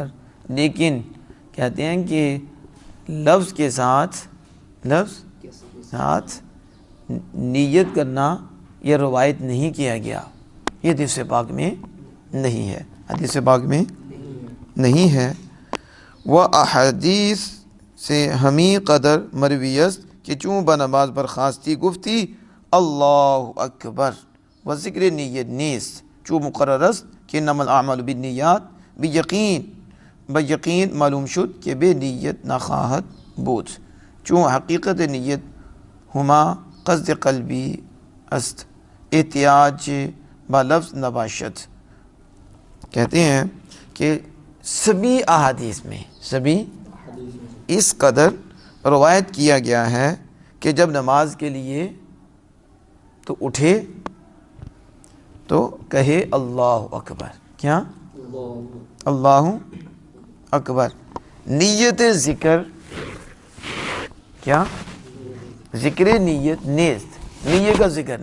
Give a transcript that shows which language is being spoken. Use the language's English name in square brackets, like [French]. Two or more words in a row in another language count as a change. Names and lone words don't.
[Urdu] لیکن کہتے ہیں کہ لفظ کے ساتھ نیت کرنا یہ روایت نہیں کیا گیا، یہ حدیث پاک میں نہیں ہے، حدیث پاک میں نہیں ہے۔ وہ احادیث سے [Persian] ہمی قدر مرویت کہ چوں بنماز برخاستی گفتی [Arabic] اللہ اکبر [Persian] و ذکر نیت نیست، چوں مقررست کہ [Arabic] نما الاعمال بالنیات [Persian] بیقین معلوم شد کہ بے نیت نخواہد بود، چوں حقیقت نیت ہما قصد قلبی است احتیاج با لفظ نباشد۔ [Urdu] کہتے ہیں کہ سبھی احادیث میں اس قدر روایت کیا گیا ہے کہ جب نماز کے لیے تو اٹھے تو کہے [Arabic] اللہ اکبر، [Urdu] کیا [Arabic] اللہ اکبر، [Urdu] نیت ذکر، کیا [Persian] ذکر نیت نیست، [Urdu] نیت کا ذکر